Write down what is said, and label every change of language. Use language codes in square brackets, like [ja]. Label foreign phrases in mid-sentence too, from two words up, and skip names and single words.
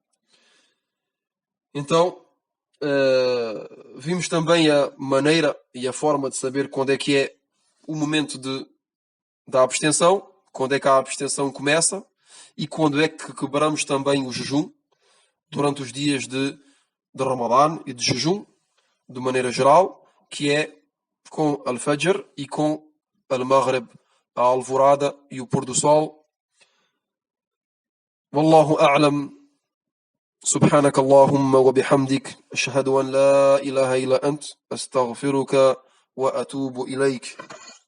[pt] Então, vimos também a maneira e a forma de saber quando é que é o momento da abstenção, quando é que a abstenção começa e quando é que quebramos também o jejum durante os dias de Ramadã e de jejum, de maneira geral, que é com Al-Fajr e com Al-Maghrib, a alvorada e o pôr do sol. [ar] والله أعلم. سبحانك اللهم وبحمدك أشهد أن لا إله إلا أنت أستغفرك وأتوب إليك.